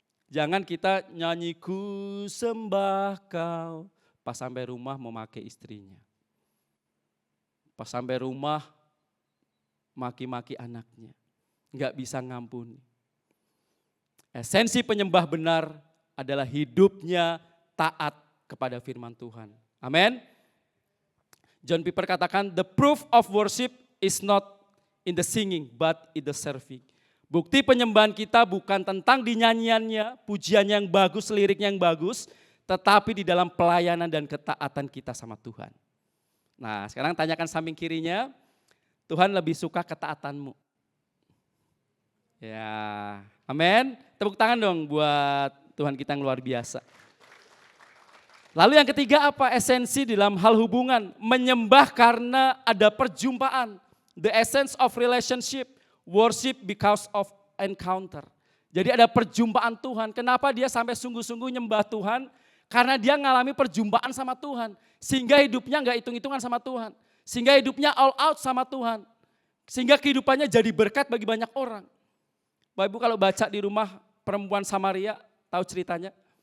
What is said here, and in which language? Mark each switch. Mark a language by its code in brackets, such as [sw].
[id] Jangan kita nyanyi ku sembah kau, pas sampai rumah mau maki istrinya. Pas sampai rumah maki-maki anaknya. Enggak bisa ngampuni. Esensi penyembah benar adalah hidupnya taat kepada firman Tuhan. Amin. John Piper katakan, [en] the proof of worship is not in the singing, but in the serving. [id] Bukti penyembahan kita bukan tentang di nyanyiannya, pujian yang bagus, liriknya yang bagus, tetapi di dalam pelayanan dan ketaatan kita sama Tuhan. Nah, sekarang tanyakan samping kirinya, Tuhan lebih suka ketaatanmu. Ya, amin. Tepuk tangan dong buat Tuhan kita yang luar biasa. Lalu yang ketiga apa? Esensi dalam hal hubungan. Menyembah karena ada perjumpaan. [en] The essence of relationship. Worship because of encounter. [id] Jadi ada perjumpaan Tuhan. Kenapa dia sampai sungguh-sungguh nyembah Tuhan? Karena dia ngalami perjumpaan sama Tuhan. Sehingga hidupnya gak hitung-hitungan sama Tuhan. Sehingga hidupnya [en] all out [id] sama Tuhan. Sehingga kehidupannya jadi berkat bagi banyak orang. Bapak Ibu kalau baca di rumah perempuan Samaria, tahu ceritanya?